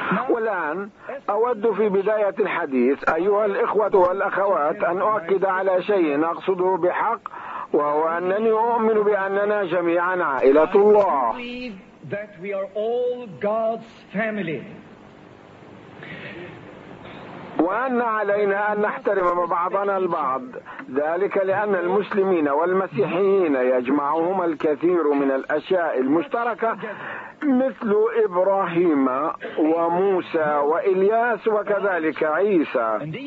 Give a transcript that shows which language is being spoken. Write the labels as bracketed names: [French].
[Arabic] والآن أود في بداية الحديث أيها الإخوة والأخوات أن أؤكد على شيء أقصده بحق، وهو أنني أؤمن بأننا جميعا عائلة الله. [English] That we are all God's family. [Arabic] وأن علينا أن نحترم بعضنا البعض، ذلك لأن المسلمين والمسيحيين يجمعهم الكثير من الأشياء المشتركة، مثل إبراهيم وموسى وإلياس وكذلك عيسى.